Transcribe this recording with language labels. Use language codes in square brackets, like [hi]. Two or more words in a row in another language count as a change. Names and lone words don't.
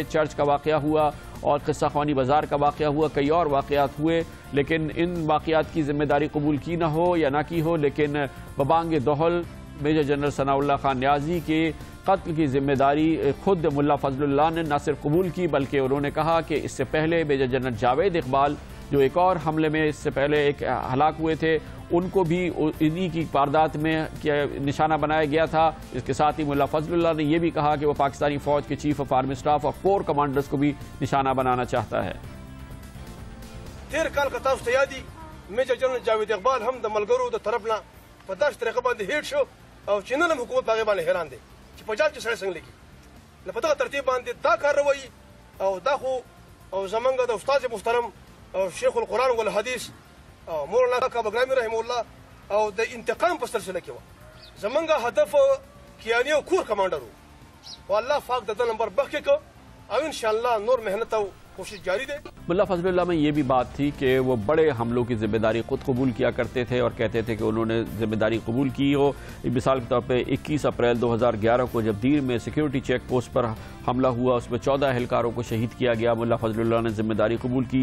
[ur] چرچ کا واقعہ ہوا اور قصہ خوانی بازار کا واقعہ ہوا، کئی اور واقعات ہوئے، لیکن ان واقعات کی ذمہ داری قبول کی نہ ہو یا نہ کی ہو، لیکن ببانگ دہل میجر جنرل ثناء اللہ خان نیازی کے قتل کی ذمہ داری خود ملا فضل اللہ نے نہ صرف قبول کی، بلکہ انہوں نے کہا کہ اس سے پہلے میجر جنرل جاوید اقبال، جو ایک اور حملے میں اس سے پہلے ایک ہلاک ہوئے تھے، ان کو بھی انہی کی واردات میں نشانہ بنایا گیا تھا۔ اس کے ساتھ ہی ملا فضل اللہ نے یہ بھی کہا کہ وہ پاکستانی فوج کے [en] chief of army staff [ur] اور کور کمانڈرز کو بھی نشانہ بنانا چاہتا ہے۔ [ps] 13 کال کا تاسو ته یادي میجر جنرل جاوید اقبال هم د ملګرو د طرف نه په داسې طریقه باندې هیټ شو، او چې نن هم حکومت په هغې باندې حیران دی چې په جال کې سړی څنګه لیکي. نو په دغه ترتیب باندې دا کاروایي او دا خو او زمونږ د استاد محترم او شیخ القرآن والحدیث او مولانا کعب اکرامی [ar] رحمه الله [ps] او د انتقام په سلسله کې وه. زمونږ هدف کیانی او کور کمانډر و، او الله پاک د ده نمبر بخښې کړ، او انشاءالله نور محنت او کوشش جاری دے۔ [ur] ملا فضل اللہ میں یہ بھی بات تھی کہ وہ بڑے حملوں کی ذمہ داری خود قبول کیا کرتے تھے، اور کہتے تھے کہ انہوں نے ذمہ داری قبول کی ہو۔ مثال کے طور پہ 21 اپریل 2011 کو جب دیر میں سیکیورٹی چیک پوسٹ پر حملہ ہوا، اس میں 14 اہلکاروں کو شہید کیا گیا، ملا فضل اللہ نے ذمہ داری قبول کی۔